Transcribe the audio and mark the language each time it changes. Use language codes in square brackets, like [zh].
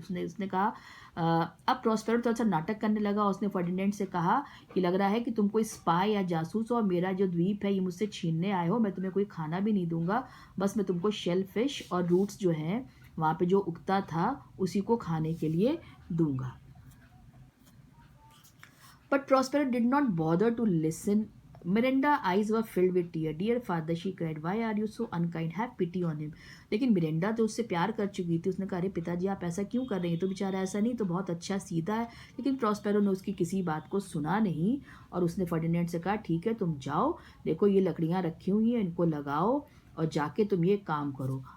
[hi] उसने कहा अब प्रॉस्पेरो थोड़ा सा नाटक करने लगा। उसने फर्डिनेंड से कहा कि लग रहा है कि तुम कोई स्पाई या जासूस हो और मेरा जो द्वीप है ये मुझसे छीनने आए हो। मैं तुम्हें कोई खाना भी नहीं दूंगा, बस मैं तुमको शेलफिश और रूट्स जो हैं वहाँ पे जो उगता था उसी को खाने के लिए दूंगा। [en] But Prospero did not bother to listen. Miranda's eyes were filled with tears. Dear father, she cried, why are you so unkind? Have pity on him. [hi] लेकिन मिरेंडा तो उससे प्यार कर चुकी थी। उसने कहा अरे पिताजी आप ऐसा क्यों कर रहे हैं, तो बेचारा ऐसा नहीं, तो बहुत अच्छा सीधा है। लेकिन प्रॉस्पेरो ने उसकी किसी बात को सुना नहीं और उसने फर्डिनेंड से कहा ठीक है तुम जाओ, देखो ये लकड़ियाँ रखी हुई हैं, इनको लगाओ और जाके तुम ये काम करो।